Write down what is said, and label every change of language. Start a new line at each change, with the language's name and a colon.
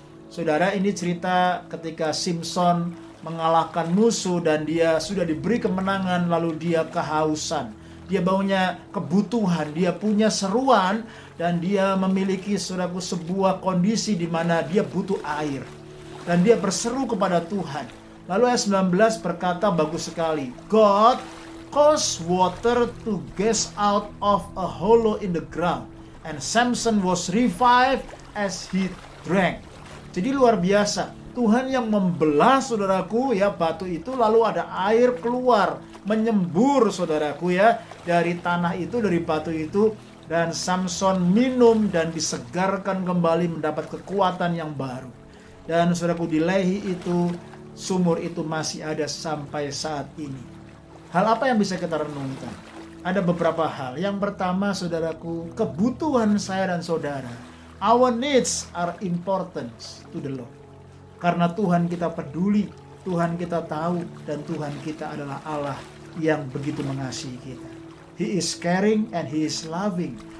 Indonesian: Saudara, ini cerita ketika Simson mengalahkan musuh dan dia sudah diberi kemenangan, lalu dia kehausan. Dia punya kebutuhan, dia punya seruan, dan dia memiliki sebuah kondisi di mana dia butuh air. Dan dia berseru kepada Tuhan. Lalu ayat 19 berkata bagus sekali,
English: God caused water to gush out of a hollow in the ground, and Samson was revived as he drank.
Indonesian: Jadi luar biasa. Tuhan yang membelah saudaraku ya batu itu, lalu ada air keluar menyembur saudaraku ya dari tanah itu, dari batu itu, dan Samson minum dan disegarkan kembali, mendapat kekuatan yang baru. Dan saudaraku, di Lehi itu sumur itu masih ada sampai saat ini. Hal apa yang bisa kita renungkan? Ada beberapa hal. Yang pertama saudaraku, kebutuhan saya dan saudara,
English: our needs are important to the Lord.
Indonesian: Karena Tuhan kita peduli, Tuhan kita tahu, dan Tuhan kita adalah Allah yang begitu mengasihi kita.
English: He is caring and He is loving.